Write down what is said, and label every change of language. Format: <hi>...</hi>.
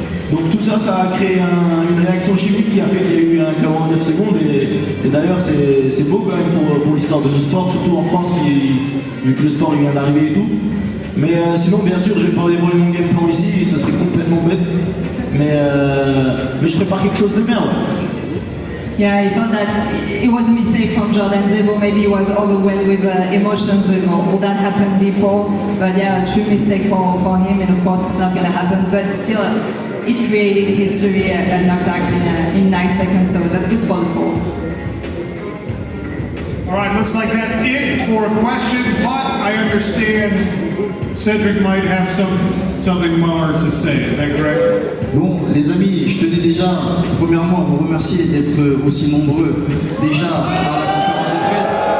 <fr>Donc tout ça, ça a créé une réaction chimique qui a fait qu'il y a eu un KO en 9 secondes. Et d'ailleurs, c'est beau quand même pour l'histoire de ce sport, surtout en France, vu que le sport il vient d'arriver et tout. Mais sinon, bien sûr, je vais pas dévoiler mon game plan ici, ça serait complètement bête. Mais je prépare quelque chose de bien. Ouais.</fr> <en>Yeah, he thought that it was a mistake from Jordan Zebo. Maybe he was overwhelmed with emotions with all that happened before. But yeah, a true mistake for him, and of course it's not going to happen. But still, it created history, a knockout in 9 seconds, so that's good for the sport. All right, looks like that's it for questions, but I understand Cedric might have something more to say. Is that correct?</en> <fr>Bon, les amis, je tenais déjà, premièrement, à vous remercier d'être aussi nombreux déjà à la conférence de presse.</fr>